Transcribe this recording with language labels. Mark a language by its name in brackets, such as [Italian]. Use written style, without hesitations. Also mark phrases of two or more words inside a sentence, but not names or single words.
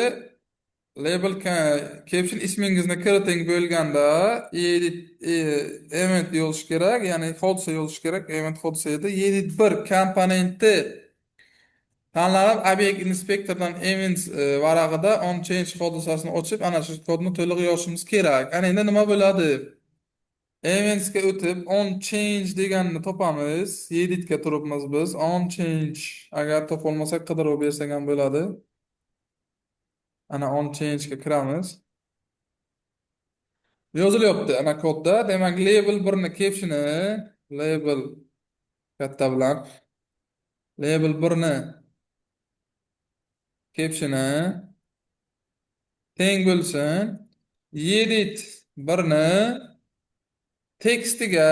[English] Label caption [Uzbek] ismingizni kiriting bo'lganda [English] edit event [Uzbek] yozish kerak, ya'ni hodisa yozish kerak. Event hodisa edi. Edit 1 komponenti tanlanib, obyekt inspektordan events varag'ida [English] on change [Uzbek] hodisasini ochib, ana shu kodni to'liq yozishimiz kerak. Ana endi nima bo'ladi? Events ga o'tib [English] on change [Uzbek] deganni topamiz. Editga turibmiz biz. [English] On change [Uzbek] agar topolmasak qidiruv bersak ham bo'ladi. Ana [English] on change [Uzbek] ga kiramiz. Yozilyapti ana kodda. Demak, label 1 ni captioni, label katta bilan label 1 ni captioni teng bo'lsin edit 1 ni tekstiga.